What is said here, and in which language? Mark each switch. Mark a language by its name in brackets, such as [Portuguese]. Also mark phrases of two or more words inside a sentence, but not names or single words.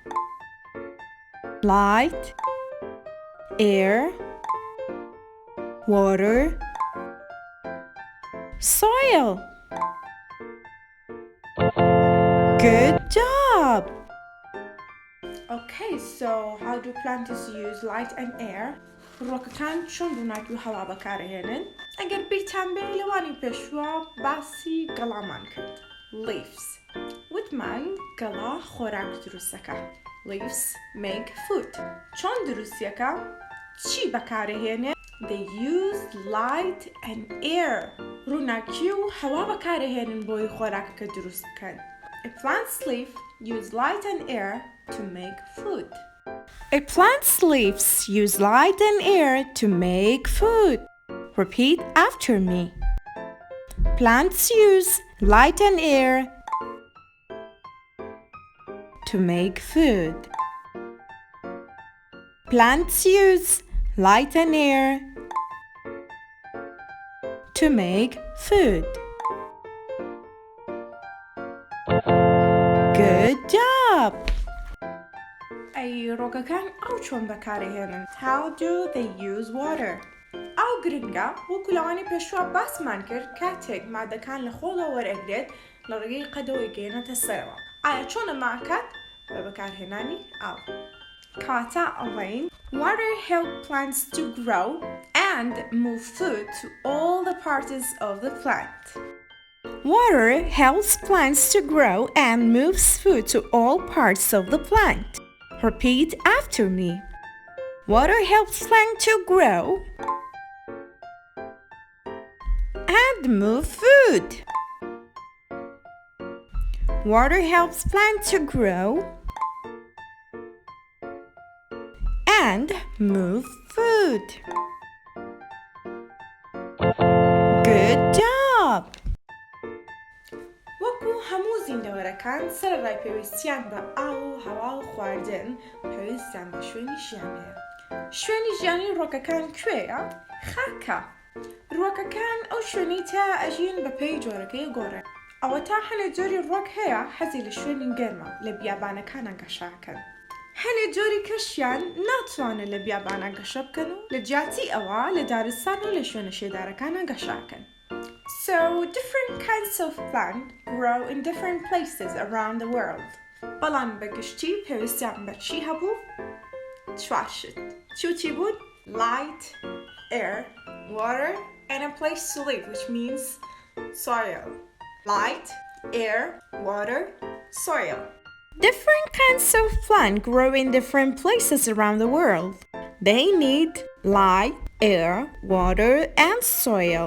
[English] Light, air, water, soil. Good job! Okay, so how do plants use light and air? [Central Kurdish] ڕۆکەکان چۆن ڕووناکی و هەوا بەکارهێنن؟ ئەگەر بیرتان بێ لەوانی پێشووە باسی گەڵامان کرد. [English] Leaves. [Central Kurdish] وتمان گەڵا خۆراک دروستەکە. [English] Leaves make food. [Central Kurdish] چۆن دروستیەکە؟ چی بەکارهێنێ؟ [English] They use light and air. [Central Kurdish] ڕووناکی و هەوا بەکارهێنن بۆی خۆراکەکە دروست بکەن. [English] A plant's leaf use light and air to make food. A plant's leaves use light and air to make food. Repeat after me. Plants use light and air to make food. Plants use light and air to make food. Good job! [Central Kurdish] ڕۆکەکان ئاو چۆن بەکارهێنن؟ [English] How do they use water? [Central Kurdish] ئاو گرنگە وەکو لەوانی پێشووە باسمان کرد کاتێک مادەکان لە خۆڵەوە وەرئەگرێت لە ڕێگەی قەدەوەی گەیەنەتە سەرەوە. ئایا چۆن ئەماکات؟ بە بەکارهێنانی ئاو. کاتە ئەڵێین [English] Water helps plants to grow and move food to all the parts of the plant. Water helps plants to grow and moves food to all parts of the plant. Repeat after me. Water helps plants to grow and move food. Water helps plants to grow and move food. Good job! [Central Kurdish] وەکو هەموو زیندەوەرەکان سەرەڕای پێویستیان بە ئاو و هەوا و خواردن پێویستیان بە شوێنی ژیان هەیە. شوێنی ژیانی ڕۆکەکان کوێیە؟ خاکە. ڕۆکەکان ئەو شوێنەی تا ئەژین بە پێی جۆرەکەی گۆڕێن. ئەوە تا هەنێک جۆری ڕۆک هەیە حەزی لە شوێنی گەرمە لە بیابانەکانە گەشاکەن. هەنێک جۆری کەشیان ناتوانن لە بیابانە گەشە بکەن و لە جیاتی ئەوە لە دارستان و لە شوێنە شێدارەکانە گەشاکەن. [English] So, different kinds of plants grow in different places around the world. [Central Kurdish] بەڵام بەگشتی پێویستیان بە چی هەبوو؟ 4 شت. چی بود؟ [English] Light, air, water, and a place to live, which means soil. Light, air, water, soil. Different kinds of plants grow in different places around the world. They need light, air, water, and soil.